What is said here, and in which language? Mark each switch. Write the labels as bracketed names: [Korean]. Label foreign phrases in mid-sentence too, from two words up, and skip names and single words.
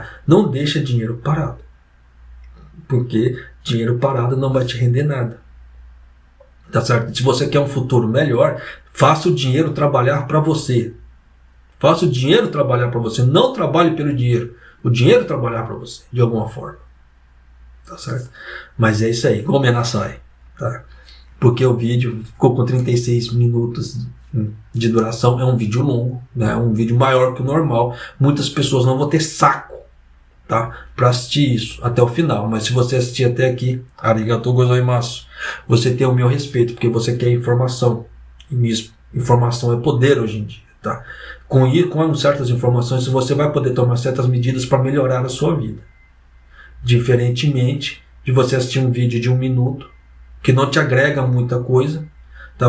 [Portuguese] Não deixe dinheiro parado. Porque dinheiro parado não vai te render nada. Tá certo? Se você quer um futuro melhor, faça o dinheiro trabalhar para você. Faça o dinheiro trabalhar para você. Não trabalhe pelo dinheiro. O dinheiro trabalhar para você, de alguma forma. Tá certo? Mas é isso aí. [Japanese] ごめんなさい. [Portuguese] Tá? Porque o vídeo ficou com 36 minutos de duração. É um vídeo longo, né? É um vídeo maior que o normal. Muitas pessoas não vão ter saco, tá? Para assistir isso até o final. Mas se você assistir até aqui, [Japanese] ありがとうございます, [Portuguese] você tem o meu respeito, porque você quer informação. E informação é poder hoje em dia, tá? Com certas informações você vai poder tomar certas medidas para melhorar a sua vida. Diferentemente de você assistir um vídeo de 1 minuto que não te agrega muita coisa, tá?